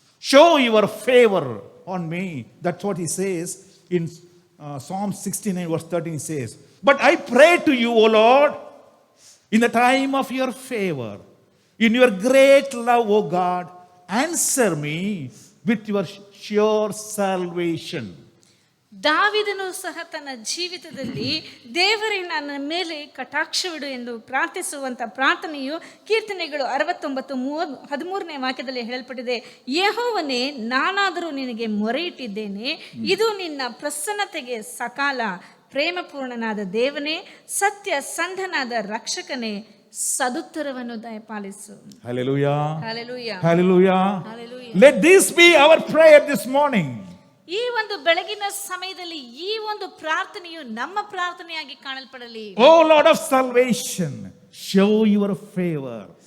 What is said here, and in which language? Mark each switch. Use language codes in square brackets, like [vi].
[en] Show your favor on me. That's what he says in Psalm 69 verse 13 says. But I pray to you, O Lord, in the time of your favor, in your great love, O God, answer me with your sure salvation. [kn] ದಾವಿದನು ಸಹ ತನ್ನ ಜೀವಿತದಲ್ಲಿ ದೇವರೇ ನನ್ನ ಮೇಲೆ ಕಟಾಕ್ಷವಿಡು ಎಂದು ಪ್ರಾರ್ಥಿಸುವಂತ ಪ್ರಾರ್ಥನೆಯು ಕೀರ್ತನೆಗಳು 69:13ನೇ ವಾಕ್ಯದಲ್ಲಿ ಹೇಳಲ್ಪಟ್ಟಿದೆ. ಯೆಹೋವನೇ, ನಾನಾದರೂ ನಿನಗೆ ಮೊರೆ ಇಟ್ಟಿದ್ದೇನೆ, ಇದು ನಿನ್ನ ಪ್ರಸನ್ನತೆಗೆ ಸಕಾಲ. ಪ್ರೇಮಪೂರ್ಣನಾದ ದೇವನೇ, ಸತ್ಯ ಸಂಧನಾದ ರಕ್ಷಕನೇ, ಸದುತ್ತರವನ್ನು ದಯಪಾಲಿಸು. [en] Hallelujah. Hallelujah. Hallelujah. Hallelujah. Let this be our prayer this morning. [kn] ಈ ಒಂದು ಬೆಳಗಿನ ಸಮಯದಲ್ಲಿ ಈ ಒಂದು ಪ್ರಾರ್ಥನೆಯು ನಮ್ಮ ಪ್ರಾರ್ಥನೆಯಾಗಿ ಕಾಣಲ್ಪಡಲಿ. [en] Oh Lord of salvation, show your favor.